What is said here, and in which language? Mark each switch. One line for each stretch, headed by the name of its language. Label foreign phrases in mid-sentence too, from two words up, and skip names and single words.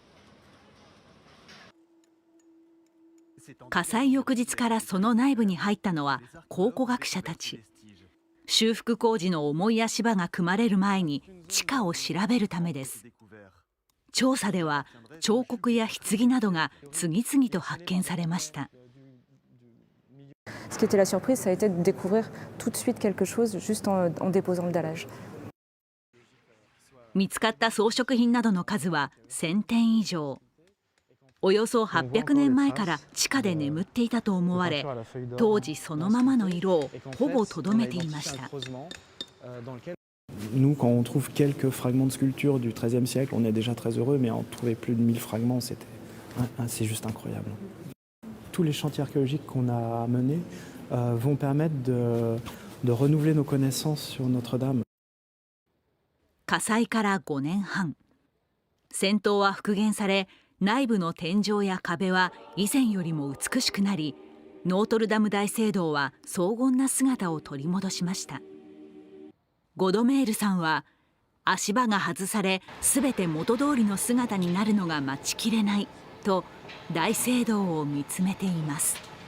Japanese: 火災翌日からその内部に入ったのは考古学者たち。修復工事の重い足場が組まれる前に地下を調べるためです。調査では彫刻や棺などが次々と発見されました。
French: Ce qui était la surprise, ça a été de découvrir tout de suite quelque chose juste en déposant le dallage.
Japanese: 見つかった装飾品などの数は1000点以上。およそ800年前から地下で眠っていたと思われ、当時そのままの色をほぼとどめていました。
French: Nous, quand on trouve quelques fragments de sculpture du XIIIe siècle, on est déjà très heureux, mais en trouver plus de 1000 fragments, c'est juste incroyable. Tous les chantiers archéologiques qu'on a menés vont permettre de renouveler nos connaissances sur Notre-Dame.
Japanese: 火災から5年半、尖塔は復元され、内部の天井や壁は以前よりも美しくなり、ノートルダム大聖堂は荘厳な姿を取り戻しました。ゴドメールさんは、足場が外され全て元通りの姿になるのが待ちきれないと大聖堂を見つめています。